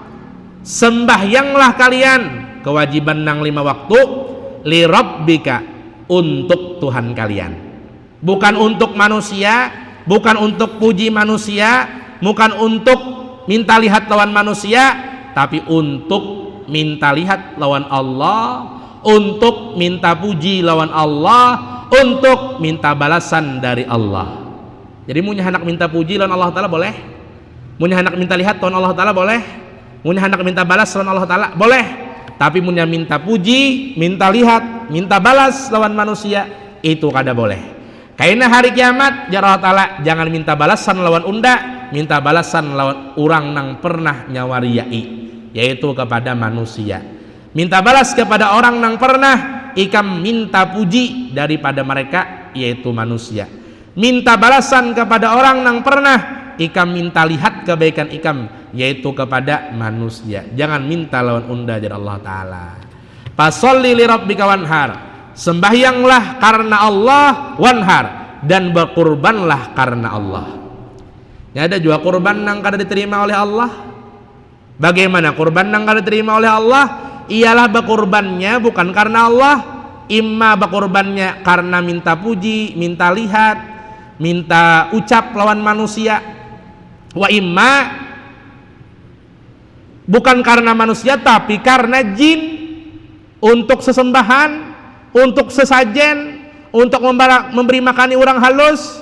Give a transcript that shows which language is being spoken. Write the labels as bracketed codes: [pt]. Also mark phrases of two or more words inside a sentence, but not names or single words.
[bjn] Sembahyanglah kalian, kewajiban nang 5 waktu, [ar] li rabbika, [bjn] untuk Tuhan kalian, bukan untuk manusia, bukan untuk puji manusia, bukan untuk minta lihat lawan manusia, tapi untuk minta lihat lawan Allah, untuk minta puji lawan Allah, untuk minta balasan dari Allah. Jadi punya hendak minta puji lawan Allah Ta'ala boleh, punya hendak minta lihat lawan Allah Ta'ala boleh, punya hendak minta balas lawan Allah Ta'ala boleh, tapi punya minta puji, minta lihat, minta balas lawan manusia itu kada boleh. Karena hari kiamat ya Allah Ta'ala jangan minta balasan lawan unda, minta balasan lawan orang nang pernah nyawariyai, yaitu kepada manusia. Minta balas kepada orang nang pernah ikam minta puji daripada mereka, yaitu manusia. Minta balasan kepada orang nang pernah ikam minta lihat kebaikan ikam, yaitu kepada manusia. Jangan minta lawan unda dari Allah Ta'ala. [ar] Fasholli li rabbika wanhar, [bjn] sembahyanglah karena Allah, wanhar, dan berkurbanlah karena Allah. [id] Ya, ada juga kurban yang kada diterima oleh Allah. Bagaimana kurban yang kada diterima oleh Allah? Ialah berkurbannya bukan karena Allah, imma berkurbannya karena minta puji, minta lihat, minta ucap lawan manusia, wa imma bukan karena manusia tapi karena jin, untuk sesembahan, untuk sesajen, untuk memberi makani orang halus.